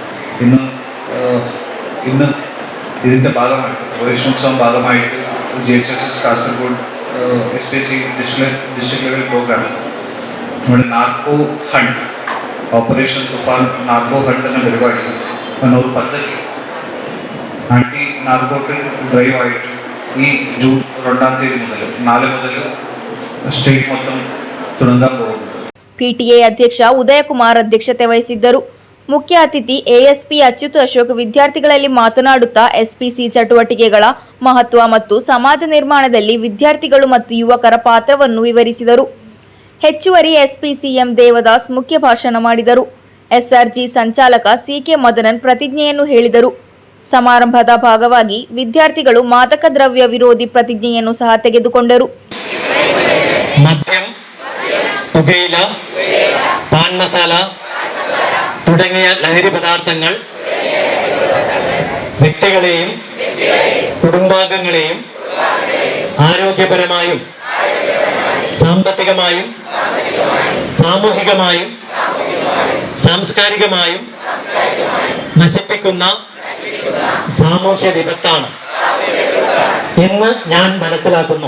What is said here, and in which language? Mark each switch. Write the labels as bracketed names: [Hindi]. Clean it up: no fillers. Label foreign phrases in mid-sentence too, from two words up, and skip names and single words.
[Malayalam] ഇന്ന് ഇതിൻ്റെ ഭാഗമായിട്ട് പ്രവേശനോത്സവം ഭാഗമായിട്ട് JHSS കാസർഗോഡ് SPC [English] district level programme [Malayalam] നമ്മുടെ നാർക്കോ ഹണ്ട് ഓപ്പറേഷൻ തുഫാൻ നാർക്കോ ഹണ്ട് എന്ന പരിപാടി ഒരു പദ്ധതി [English] anti narcotic drive [Malayalam] ആയിട്ട് ഈ ജൂൺ 2-ാം തീയതി മുതൽ 4 മുതൽ സ്റ്റേറ്റ് ಮೊತ್ತം തുടങ്ങാൻ പോകുന്നു. [Kannada] PTA ಅಧ್ಯಕ್ಷ ಉದಯಕುಮಾರ್ ಅಧ್ಯಕ್ಷತೆ ವಹಿಸಿದ್ದರು. ಮುಖ್ಯ ಅತಿಥಿ ASP ಅಚ್ಯುತ್ ಅಶೋಕ್ ವಿದ್ಯಾರ್ಥಿಗಳಲ್ಲಿ ಮಾತನಾಡುತ್ತಾ SPC ಚಟುವಟಿಕೆಗಳ ಮಹತ್ವ ಮತ್ತು ಸಮಾಜ ನಿರ್ಮಾಣದಲ್ಲಿ ವಿದ್ಯಾರ್ಥಿಗಳು ಮತ್ತು ಯುವಕರ ಪಾತ್ರವನ್ನು ವಿವರಿಸಿದರು. ಹೆಚ್ಚುವರಿ SP CM ದೇವದಾಸ್ ಮುಖ್ಯ ಭಾಷಣ ಮಾಡಿದರು. SRG ಸಂಚಾಲಕ CK ಮದನನ್ ಪ್ರತಿಜ್ಞೆಯನ್ನು ಹೇಳಿದರು. ಸಮಾರಂಭದ ಭಾಗವಾಗಿ ವಿದ್ಯಾರ್ಥಿಗಳು ಮಾದಕ ದ್ರವ್ಯ ವಿರೋಧಿ ಪ್ರತಿಜ್ಞೆಯನ್ನು ಸಹ ತೆಗೆದುಕೊಂಡರು. [Malayalam] മദ്യം, പുകയില, പാൻ മസാല തുടങ്ങിയ ലഹരി പദാർത്ഥങ്ങൾ വ്യക്തികളെയും കുടുംബാംഗങ്ങളെയും ആരോഗ്യപരമായും സാമ്പത്തികമായും സാമൂഹികമായും സാംസ്കാരികമായും നശിപ്പിക്കുന്ന സാമൂഹ്യ വിപത്താണ് എന്ന് ഞാൻ മനസ്സിലാക്കുന്നു.